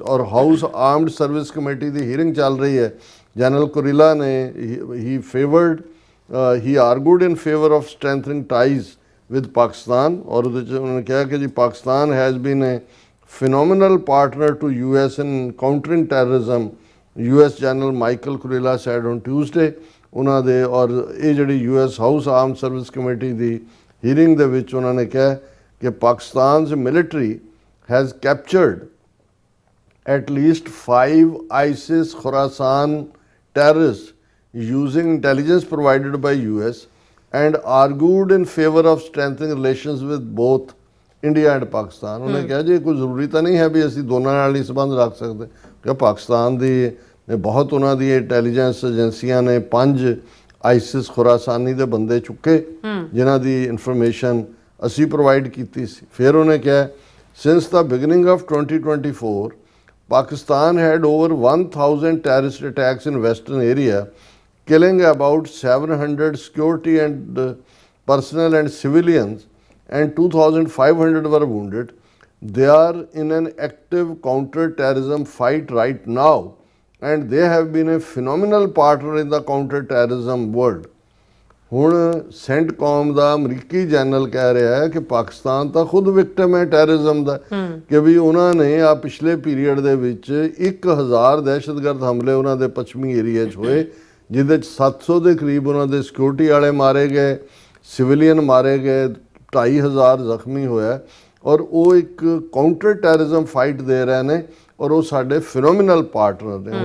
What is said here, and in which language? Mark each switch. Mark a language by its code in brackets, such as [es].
[pa] ਔਰ house armed service committee ਦੀ hearing ਚੱਲ ਰਹੀ ਹੈ। ਜਨਰਲ ਕੁਰਿਲਾ ਨੇ ਹੀ ਫੇਵਰਡ [en] he argued in favour of strengthening ties with Pakistan, [pa] ਔਰ ਉਹਦੇ 'ਚ ਉਹਨਾਂ ਨੇ ਕਿਹਾ ਕਿ ਜੀ [en] Pakistan has been a phenomenal partner to US in countering terrorism, US General Michael Kurilla said on Tuesday. [pa] ਉਹਨਾਂ ਦੇ ਔਰ ਇਹ ਜਿਹੜੀ US ਹਾਊਸ ਆਰਮ ਸਰਵਿਸ ਕਮੇਟੀ ਦੀ ਹੀਅਰਿੰਗ ਦੇ ਵਿੱਚ ਉਹਨਾਂ ਨੇ ਕਿਹਾ ਕਿ [en] Pakistan's military has captured at least 5 ISIS Khorasan terrorists using intelligence provided by US and argued in favor of strengthening relations with both India and Pakistan. [pa] ਉਹਨੇ ਕਿਹਾ ਜੀ ਕੋਈ ਜ਼ਰੂਰੀ ਤਾਂ ਨਹੀਂ ਹੈ ਵੀ ਅਸੀਂ ਦੋਨਾਂ ਨਾਲ ਹੀ ਸੰਬੰਧ ਰੱਖ ਸਕਦੇ, ਕਿ ਪਾਕਿਸਤਾਨ ਦੀ ਬਹੁਤ ਉਹਨਾਂ ਦੀ ਇੰਟੈਲੀਜੈਂਸ ਏਜੰਸੀਆਂ ਨੇ 5 ਆਈਸਿਸ ਖੁਰਾਸਾਨੀ ਦੇ ਬੰਦੇ ਚੁੱਕੇ ਜਿਨ੍ਹਾਂ ਦੀ ਇਨਫੋਰਮੇਸ਼ਨ ਅਸੀਂ ਪ੍ਰੋਵਾਈਡ ਕੀਤੀ ਸੀ। ਫਿਰ ਉਹਨੇ ਕਿਹਾ [en] Since the beginning of 2024 Pakistan had over 1000 terrorist attacks in western area killing about 700 security and personnel and civilians, and 2,500 were wounded. They are in an active counter-terrorism fight right now, and they have been a phenomenal partner in the counter-terrorism world. [pa] ਹੁਣ ਸੈਂਟਕੌਮ ਦਾ ਅਮਰੀਕੀ general ਕਹਿ ਰਿਹਾ ਹੈ ਕਿ ਪਾਕਿਸਤਾਨ ਤਾਂ ਖੁਦ victim ਹੈ terrorism ਦਾ, ਕਿ ਵੀ ਉਹਨਾਂ ਨੇ ਆ ਪਿਛਲੇ ਪੀਰੀਅਡ ਦੇ ਵਿੱਚ 1000 ਦਹਿਸ਼ਤਗਰਦ ਹਮਲੇ ਉਹਨਾਂ ਦੇ ਪੱਛਮੀ ਏਰੀਆ 'ਚ ਹੋਏ, ਜਿਹਦੇ 'ਚ 700 ਦੇ ਕਰੀਬ ਉਹਨਾਂ ਦੇ ਸਿਕਿਉਰਿਟੀ ਵਾਲੇ ਮਾਰੇ ਗਏ, ਸਿਵਿਲੀਅਨ ਮਾਰੇ ਗਏ, 2500 ਜ਼ਖਮੀ ਹੋਇਆ, ਔਰ ਉਹ ਇੱਕ ਕਾਊਂਟਰ ਟੈਰਰਿਜ਼ਮ ਫਾਈਟ ਦੇ ਰਹੇ ਨੇ, ਔਰ ਉਹ ਸਾਡੇ ਫਿਨੋਮੀਨਲ ਪਾਰਟਨਰ ਨੇ।